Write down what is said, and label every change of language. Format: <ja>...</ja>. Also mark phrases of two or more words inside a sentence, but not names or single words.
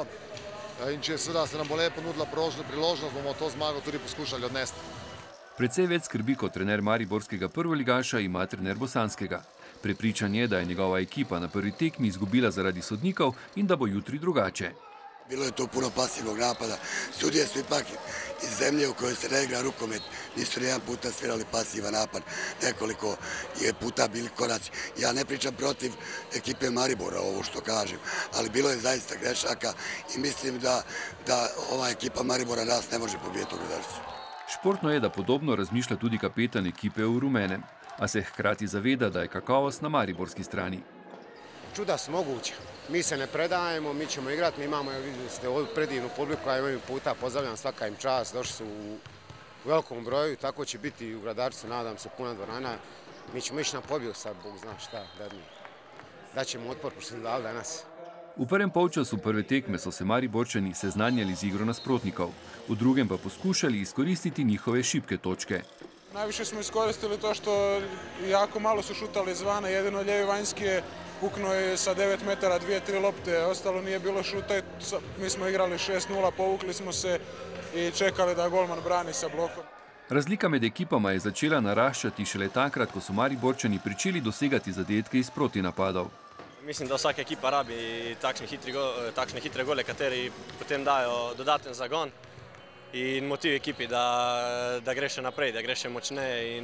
<sl>In če seveda se nam bo lepo ponudila priložnost, bomo to zmago tudi poskušali odnesti. Precej več skrbi kot trener mariborskega prvoligaša ima trener bosanskega. Prepričan je, da je njegova ekipa na prvi tekmi izgubila zaradi sodnikov in da bo jutri drugače.</sl> <bs>Bilo je to puno pasivnog napada. Sudije su ipak iz zemlje u kojoj se ne igra rukomet. Nisu nijedan puta svirali pasivan napad. Nekoliko je puta bili koraci. Ja ne pričam protiv ekipe Maribora, ovo što kažem, ali bilo je zaista grešaka i mislim da ova ekipa Maribora nas ne može pobijeti u Gradačcu.</bs> <sl>Športno je, da podobno razmišlja tudi kapetan ekipe v Rumenem, a se hkrati zaveda, da je kakovost na mariborski strani.</sl> <bs>Čuda su moguće. Mi se ne predajemo, mi ćemo igrati, mi imamo, vidjeli ste, ovu predivnu publiku, ja ovim puta pozdravljam, svaka im čast, došli su u velikom broju, tako će biti i u Gradačcu, nadam se, puna dvorana. Mi ćemo ići na pobjedu, sad Bog zna šta, da ćemo otpor, pošto smo dali danas.</bs> <sl>V prvem polčasu prve tekme so se Mariborčani seznanjali z igro nasprotnikov, v drugem pa poskušali izkoristiti njihove šibke točke.</sl> <hr>Najviše smo iskoristili to što jako malo su šutali izvana, jedino ljevi vanjski je puknuo je sa 9 metara 2-3 lopte, ostalo nije bilo šuta. Mi smo igrali 6-0, povukli smo se i čekali da golman brani sa blokom.</hr> <sl>Razlika med ekipama je začela naraščati šele takrat, ko so Mariborčani pričeli dosegati zadetke iz protinapadov. Mislim, da vsaka ekipa rabi takšne hitre gole, kateri potem dajo dodaten zagon in motiv ekipi, da gre še naprej, da gre še močneje.</sl>